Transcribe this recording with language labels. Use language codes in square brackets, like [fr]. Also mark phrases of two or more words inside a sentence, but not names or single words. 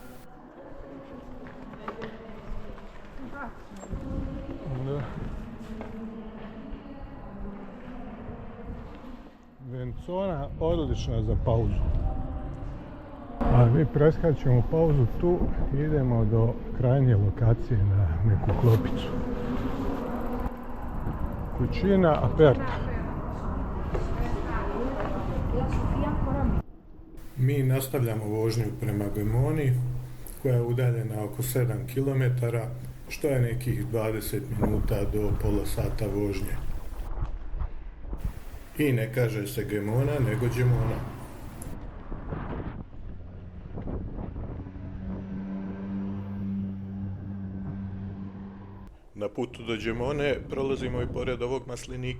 [hr] Venzona odlična za pauzu. A mi preskačemo pauzu tu i idemo do krajnje lokacije na neku klopicu. [it] Cucina aperta. [hr] Mi nastavljamo vožnju prema Gemoni, koja je udaljena oko 7 km, što je nekih 20 minuta do pola sata vožnje. I ne kaže se Gemona, nego Gemona. Na putu do Gemone prolazimo i pored ovog maslinika.